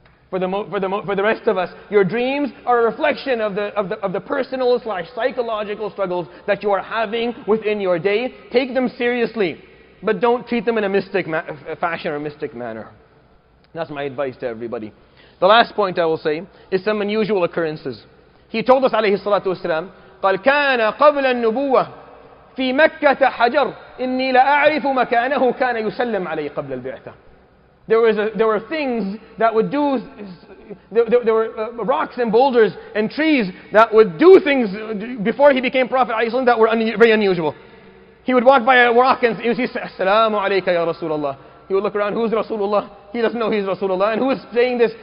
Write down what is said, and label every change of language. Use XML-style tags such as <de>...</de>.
<en>For the rest of us, your dreams are a reflection of the personal / psychological struggles that you are having within your day. Take them seriously, but don't treat them in a mystic fashion or mystic manner. That's my advice to everybody. The last point I will say is some unusual occurrences. He told us</en> <ar>عليه الصلاة والسلام قال كان قبل النبوة في مكة حجر إني لأعرف مكانه كان يسلم عليه قبل البعثة.</ar> <en>There were things that would do, there were rocks and boulders and trees that would do things before he became Prophet ﷺ that were very unusual. He would walk by a rock and he would say,</en> <ar>Assalamu alayka ya Rasulullah.</ar> <en>He would look around, who's Rasulullah? He doesn't know he's Rasulullah. And who is saying this?</en>